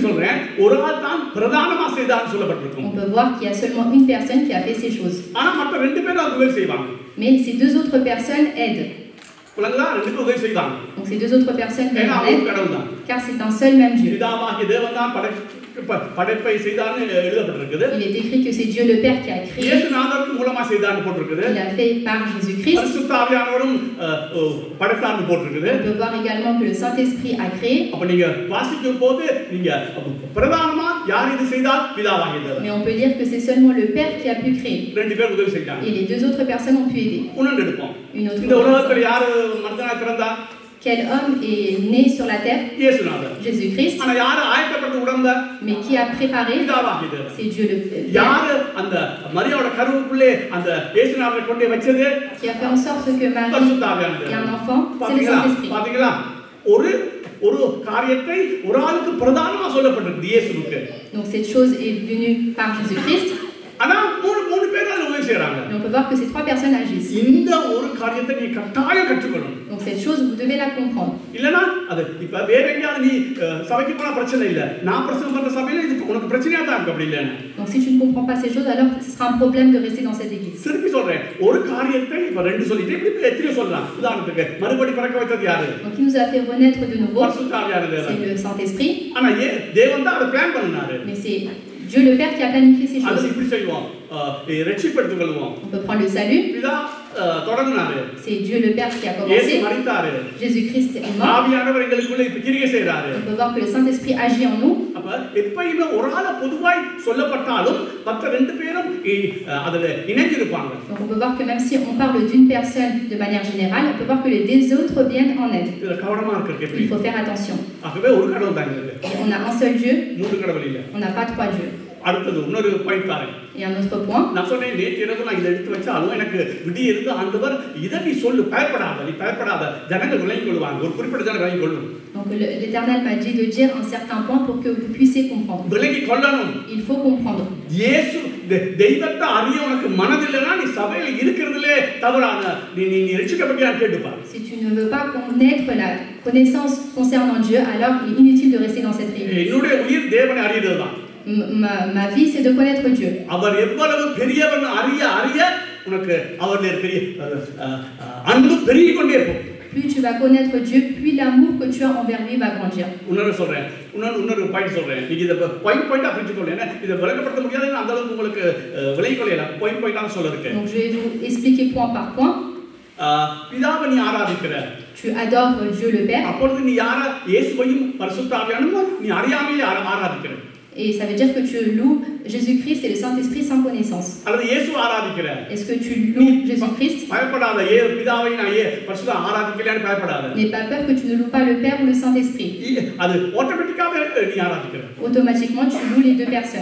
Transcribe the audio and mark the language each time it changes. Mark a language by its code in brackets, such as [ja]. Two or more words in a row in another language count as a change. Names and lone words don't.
[fr] On peut voir qu'il y a seulement une personne qui a fait ces choses. Mais ces deux autres personnes aident. Donc ces deux autres personnes aident car c'est un seul même Dieu. [ta] படைப்பை செய்தார்னு எழுதப்பட்டிருக்குது. [fr] Il est écrit que c'est Dieu le Père qui a créé. [ta] இயேசுநாதருக்கு மூலமா செய்தார்னு போட்டிருக்குது. [fr] Il a fait par Jésus-Christ. [ta] பரிசுத்த ஆவியானவரும் படைத்தார்னு போட்டிருக்குது. [fr] On peut voir également que le Saint-Esprit a créé. [ta] அப்ப நீங்க வாசிக்கும் போது நீங்க பிரதானமா யார் இது செய்தார்? பிதாவாகிய தேவன். [fr] Mais on peut dire que c'est seulement le Père qui a pu créer. [ta] ரெண்டு பேர் உதவி செஞ்சாங்க. [fr] Et les deux autres personnes ont pu aider. [ta] உணர்ந்து எடுப்போம். [fr] Une autre [ta] இந்த உலகத்துல யார் மனிதனாக பிறந்தார்? [fr] Quel homme est né sur la terre? [ta] இயேசுநாதர். [fr] Jésus-Christ. [ta] ஆனா யார் ஆயத்தப்படுத்தி உடந்த? [fr] Mais qui a préparé? [ta] பிதாவாகிய தேவன். [fr] C'est Dieu le Père. [ta] யார் அந்த மரியாவோட கருவுக்குள்ளே அந்த இயேசுநாதரை கொண்டு வச்சது? [fr] Qui a fait en sorte que Marie ait un enfant? C'est le Saint-Esprit. [ta] பாத்தீங்களா? ஒரு காரியத்தை ஒரு ஆளுக்கு பிரதானமா சொல்லப்பட்டிருக்கு இயேசுவுக்கு. [fr] Donc cette chose est venue par Jésus-Christ. [ta] ஆனா மூணு பேர் அதுல உதவி செய்றாங்க. [fr] Mais on peut voir que ces trois personnes agissent. [ta] இந்த ஒரு காரியத்தை நீ கட்டாயம் கற்றுக்கணும். [fr] Donc cette chose vous devez la comprendre. [ta] இல்லனா அது இப்ப வேற எங்கயாவது நீ சபைக்கு போனா பிரச்சனை இல்ல. நான் பிரசங்கம் பண்ற சபையில இது உனக்கு பிரச்சனையா தான் இருக்கு அப்படி இல்லையா? [fr] Donc si tu ne comprends pas ces choses, alors ce sera un problème de rester dans cette église. [ta] திருப்பி சொல்றேன். ஒரு காரியத்தை இப்ப ரெண்டு சொல்லிட்டு இப்படி எத்தனை சொல்லலாம். உதாரணத்துக்கு மறுபடி பிறக்க வைத்தது யாரு? [fr] Donc qui nous a fait renaître de nouveau? C'est le Saint-Esprit. [ta] ஆனா தேவன் தான் அதை பிளான் பண்ணாரு. [fr] Mais c'est Dieu le Père qui a planifié ces choses. On peut prendre le salut. C'est Dieu le Père qui a commencé. Jésus-Christ est mort. On peut voir que le Saint-Esprit agit en nous. Donc on peut voir que même si on parle d'une personne de manière générale, on peut voir que les deux autres viennent en aide. Il faut faire attention. Et on a un seul Dieu. On n'a pas trois dieux. [ta] அடுத்தது இன்னொரு பாயிண்ட் பாருங்க. [fr] Et un autre point. [ta] நான் சொன்னேன் நேற்று இரவு நான் இதை எடுத்து வச்சாலும் எனக்கு விடி இருந்து ஆண்டவர் இதை நீ சொல்லு பயப்படாத நீ பயப்படாத ஜனங்கள் விளங்கிக் கொள்வாங்க ஒரு குறிப்பிட்ட ஜனம் விளங்கிக் கொள்ளும். [fr] Donc l'Éternel m'a dit de dire un certain point pour que vous puissiez comprendre. [ta] விளங்கிக் கொள்ளணும். [fr] Il faut comprendre. [ta] இயேசு தெய்வத்தை அறிய உனக்கு மனதில்லைனா நீ சபையில இருக்கிறதுலே தவறான நீ ரட்சிக்கப்பட்டியான்னு கேட்டுப்பார். [fr] Si tu ne veux pas connaître la connaissance concernant Dieu, alors il est inutile de rester dans cette église. [ta] என்னுடைய உயிர் தேவனை அறியறதுதான். [fr] Ma vie c'est de connaître Dieu. [ta] அவர் எவ்வளவு பெரியவன் அறிய உனக்கு அவருடைய பெரிய அன்பு பெருகிக் கொண்டே இருக்கும். [fr] Plus tu vas connaître Dieu, plus l'amour que tu as envers lui va grandir. [ta] இன்னொரு பாயிண்ட் சொல்றேன். நீங்க இத பாயிண்டா பிரிச்சுக்கொள்ளேன். இத விளக்கப்படுத்த முடியாது அந்த அளவுக்கு உங்களுக்கு விளங்கிக் கொள்ளலாம். பாயிண்டா சொல்ல இருக்கேன். [fr] Donc je vais vous expliquer point par point. [ta] பிதாவை நீ ஆராதிக்கிற. [fr] Tu adores Dieu le Père. [ta] அப்பொழுது நீ யாரை இயேசுவையும் பரிசுத்த ஆவியானவரையும் நீ அறியாமையே ஆராதிக்கிற. [fr] Et ça veut dire que tu loues Jésus-Christ et le Saint-Esprit sans connaissance. Est-ce que tu loues Jésus-Christ? N'aie pas peur que tu ne loues pas le Père ou le Saint-Esprit. Automatiquement, tu loues les deux personnes.